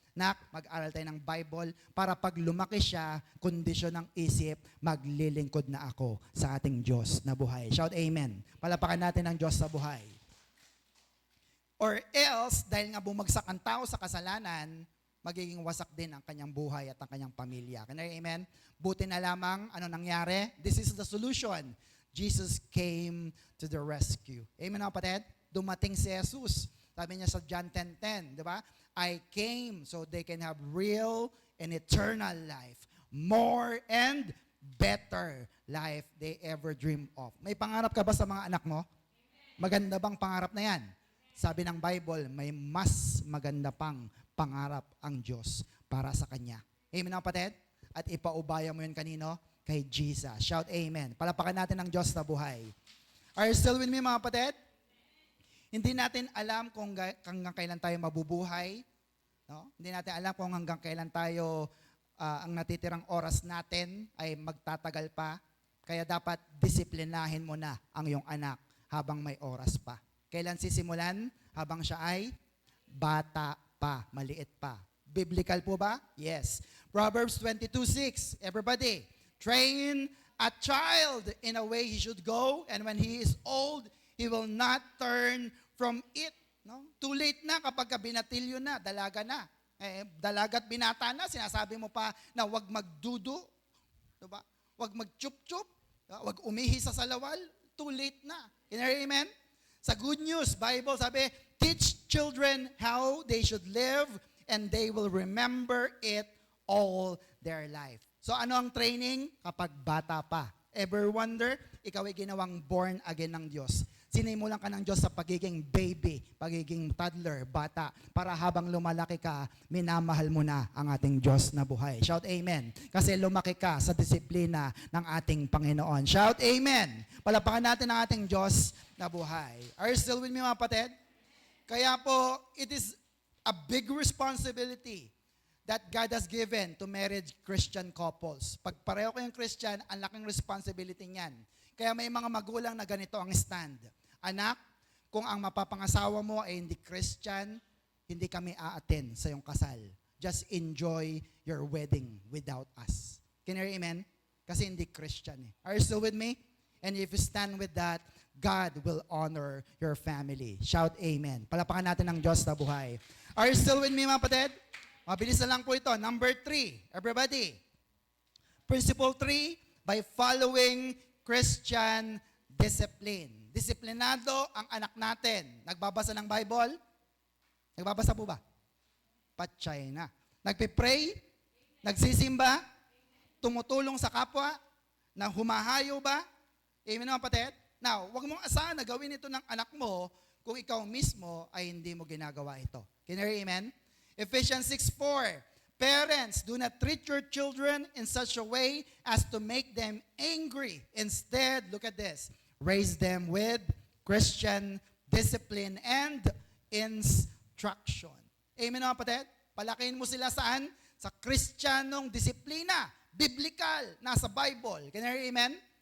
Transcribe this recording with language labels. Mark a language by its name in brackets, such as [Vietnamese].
[Filipino] Nak, mag-aral tayo ng Bible para pag lumaki siya, kondisyon ng isip, maglilingkod na ako sa ating Diyos na buhay. [English] Shout amen. [Filipino] Palapakan natin ang Diyos sa buhay. Or else, dahil nga bumagsak ang tao sa kasalanan, magiging wasak din ang kanyang buhay at ang kanyang pamilya. Amen? Buti na lamang, ano nangyari? [English] This is the solution. Jesus came to the rescue. Amen [Filipino] mga kapatid? Dumating si Jesus. Sabi niya sa John 10:10, di ba? [English] I came so they can have real and eternal life. More and better life they ever dream of. [Filipino] May pangarap ka ba sa mga anak mo? Maganda bang pangarap na yan? Sabi ng Bible, may mas maganda pang pangarap ang Diyos para sa Kanya. Amen mga kapatid? At ipaubaya mo yun kanino? Kay Jesus. [English] Shout amen. [Filipino] Palapakan natin ang Diyos na buhay. [English] Are you still with me [Filipino] mga kapatid? Hindi natin alam kung hanggang kailan tayo mabubuhay. No? Hindi natin alam kung hanggang kailan tayo, ang natitirang oras natin ay magtatagal pa. Kaya dapat disiplinahin mo na ang iyong anak habang may oras pa. Kailan sisimulan? Habang siya ay bata pa, maliit pa. Biblical po ba? Yes. Proverbs 22:6. [English] Everybody, train a child in a way he should go, and when he is old, he will not turn from it. [Filipino] No? Too late na kapag binatilyo na, dalaga na. Dalagat binata na, sinasabi mo pa na wag magdudo, diba? Wag magchup-chup, wag umihi sa salawal, too late na. [English] Can you hear amen? [Filipino] Sa good news, Bible sabi, [English] teach children how they should live and they will remember it all their life. [Filipino] So ano ang training? Kapag bata pa. Ever wonder, ikaw ay ginawang born again ng Diyos. Sinimulan ka ng Diyos sa pagiging baby, pagiging toddler, bata, para habang lumalaki ka, minamahal mo na ang ating Diyos na buhay. [English] Shout amen. [Filipino] Kasi lumaki ka sa disiplina ng ating Panginoon. [English] Shout amen. [Filipino] Palapakan natin ang ating Diyos na buhay. [English] Are you still with me [Filipino] mga kapatid? Kaya po, [English] it is a big responsibility that God has given to married Christian couples. [Filipino] Pag pareho kayong Christian, ang laking responsibility niyan. Kaya may mga magulang na ganito ang stand. Anak, kung ang mapapangasawa mo ay hindi Christian, hindi kami aattend sa iyong kasal. [English] Just enjoy your wedding without us. Can you hear amen? [Filipino] Kasi hindi Christian eh. [English] Are you still with me? And if you stand with that, God will honor your family. Shout amen. [Filipino] Palapakan natin ang Diyos na buhay. [English] Are you still with me [Filipino] mga kapatid? Mabilis na lang po ito. [English] Number 3, everybody. Principle 3, by following Christian discipline. [Filipino] Disiplinado ang anak natin. Nagbabasa ng Bible? Nagbabasa po ba? Patsyay na. Nagpipray? Nagsisimba? Tumutulong sa kapwa? Na humahayo ba? Amen mga kapatid? Now, wag mong asahan na gawin ito ng anak mo kung ikaw mismo ay hindi mo ginagawa ito. [English] Can you hear amen? Ephesians 6:4. Parents, do not treat your children in such a way as to make them angry. Instead, look at this, raise them with Christian discipline and instruction. [Filipino] Amen mga kapatid? Palakihin mo sila saan? Sa Kristiyanong disiplina, biblical, nasa Bible. [English] Can you hear amen?